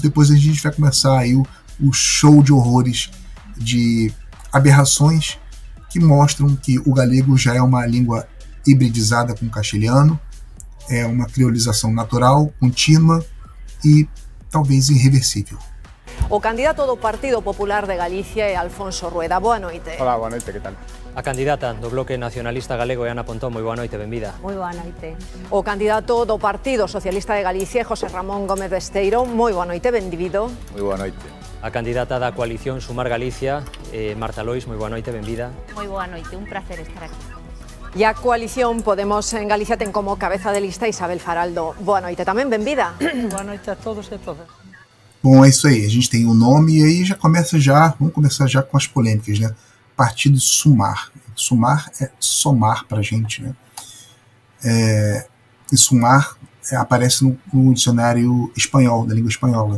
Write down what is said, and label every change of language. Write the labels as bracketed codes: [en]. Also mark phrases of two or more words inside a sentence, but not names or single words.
[pt] Depois a gente vai começar aí o show de horrores, de aberrações que mostram que o galego já é uma língua hibridizada com o castelhano, é uma criolização natural, contínua e talvez irreversível. [gl] O candidato do Partido Popular de Galicia é Alfonso Rueda. Boa noite. Hola, boa noite, que tal? A candidata do Bloque Nacionalista Galego é Ana Pontón. Moi boa noite, benvida. Moi boa noite. O candidato do Partido Socialista de Galicia é José Ramón Gómez Besteiro. Moi boa noite, benvido. Moi boa noite. A candidata da coalición Sumar Galicia, Marta Lois. Moi boa noite, benvida. Moi boa noite, un placer estar aquí. E a coalición Podemos en Galicia ten como cabeza de lista Isabel Faraldo. Boa noite tamén, benvida. Boa noite a todos e todas. [pt] Bom, é isso aí, a gente tem o nome e aí vamos começar já com as polêmicas, né? Partido Sumar. Sumar é somar pra gente, né? E Sumar aparece no dicionário espanhol, da língua espanhola.